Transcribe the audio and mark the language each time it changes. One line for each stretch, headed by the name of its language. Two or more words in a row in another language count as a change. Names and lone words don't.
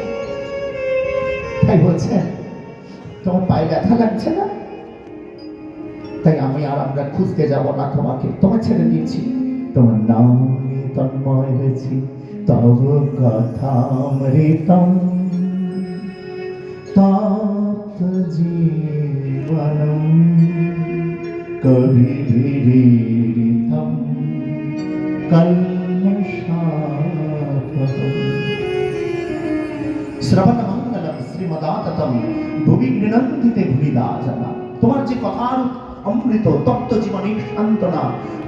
Bangla: তাই বলছেন তোমার পায়ে ব্যথা লাগছে না, তাই আমি আর আমরা খুঁজতে যাব না তোমাকে, তোমার ছেড়ে দিয়েছি। তোমার নামে তন্ময় হয়েছি,
Sanskrit: তব কথামৃতম তপ্ত জীবনম কবিভিরিতম কল্মষাপহম শ্রবণমঙ্গলম শ্রীমদাততম ভুবি গৃণন্তি তে ভুবিদা জনা।
Bangla: তোমার যে কথার অমৃত তপ্ত জীবনের সান্ত্বনা